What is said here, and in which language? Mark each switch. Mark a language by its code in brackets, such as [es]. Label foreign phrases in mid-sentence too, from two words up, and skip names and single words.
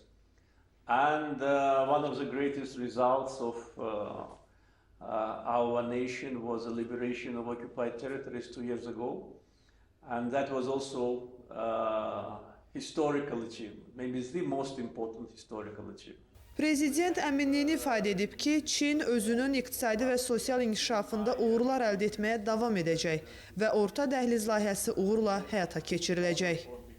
[en] And one of the greatest results of our nation was the liberation of occupied territories 2 years ago. And that was also historical achievement. Maybe it's the most important historical achievement. [az] Prezident əminliyini ifadə edib ki, Çin özünün iqtisadi və sosial inkişafında uğurlar əldə etməyə davam edəcək və orta dəhliz layihəsi uğurla həyata keçiriləcək.